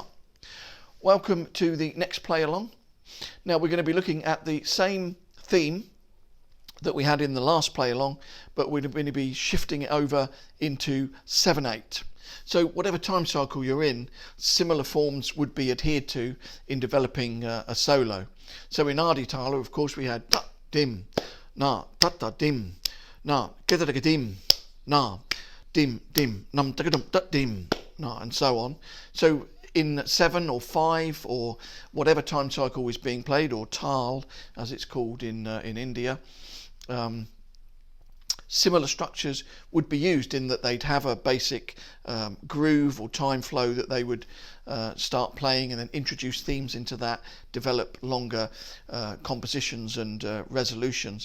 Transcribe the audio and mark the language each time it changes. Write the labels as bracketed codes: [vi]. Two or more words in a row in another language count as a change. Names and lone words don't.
[en] Welcome to the next play along. Now we're going to be looking at the same theme that we had in the last play along, but we're going to be shifting it over into 7/8. So whatever time cycle you're in, similar forms would be adhered to in developing a solo. So in Adi Tala, of course, we had ta dim na ta ta dim na keta dim na dim dim nam ta dim na, and so on. So in 7 or 5 or whatever time cycle is being played, or tal as it's called in India, similar structures would be used in that they'd have a basic groove or time flow that they would start playing, and then introduce themes into that, develop longer compositions and resolutions.